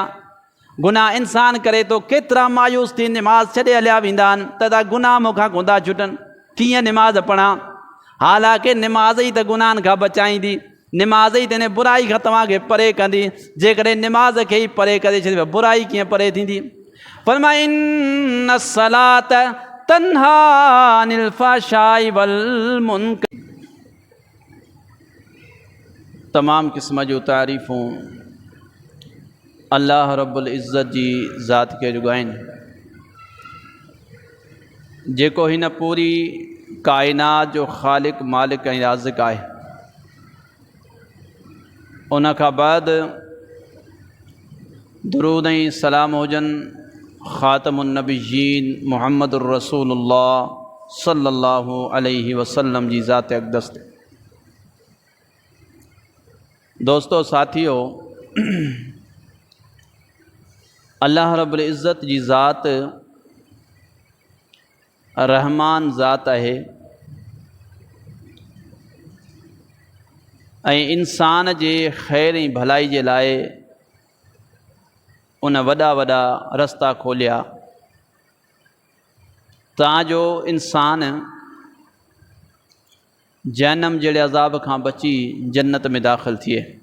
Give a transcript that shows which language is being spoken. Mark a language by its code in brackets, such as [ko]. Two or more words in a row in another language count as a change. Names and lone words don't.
[sd] गुनाह इंसान करे तो केतिरा मायूस थी निमाज़ छॾे हलिया वेंदा आहिनि त गुनाह मूंखां कोन्ह था छुटनि, कीअं निमाज़ पढ़ां। हालांकि निमाज़ ई त गुनाहनि खां बचाईंदी, निमाज़ ई तेने बुराई खां तव्हांखे परे कंदी। जेकॾहिं निमाज़ खे ई परे करे छॾियो बुराई कीअं परे थींदी। [ar] फरमाए إن صلاة تنهى عن الفحشاء و المنكر. [sd] तमाम क़िस्म जूं तारीफ़ूं अल्लाह [ar] رب العزة [sd] जी ज़ात खे जुॻाइनि, जेको हिन पूरी काइनात जो ख़ालिक़ मालिक ऐं राज़िक़ आहे। उन खां बाद दुरूद ऐं सलाम हुजनि [ar] خاتم النبيين محمد رسول الله صلى الله عليه وسلم [sd] जी ज़ात अक़दस ते। दोस्तों साथियों, अल्लाह [ar] رب العزة [sd] जी ज़ात रहमान ज़ात आहे ऐं इंसान जे ख़ैर ऐं भलाई जे लाइ उन वॾा वॾा रस्ता खोलिया ताजो इंसान जहन्नम जहिड़े अज़ाब खां बची जन्नत में दाख़िल थिए।